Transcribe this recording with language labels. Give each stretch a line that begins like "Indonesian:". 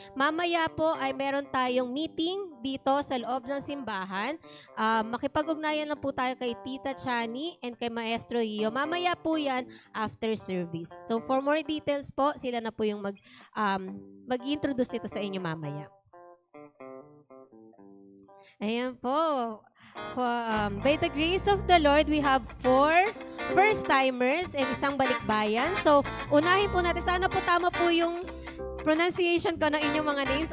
Filipino: Mamaya po ay meron tayong meeting dito sa loob ng simbahan. Makipag-ugnayan lang po tayo kay Tita Chani and kay Maestro Rio. Mamaya po yan after service.
English: So for more details
Filipino: po, sila na po yung mag-introduce nito sa inyo mamaya. Ayan po.
English: By the grace of the Lord, we have 4 first-timers and
Filipino: isang balikbayan. So, unahin po natin. Sana po tama po yung pronunciation ko ng inyong mga names.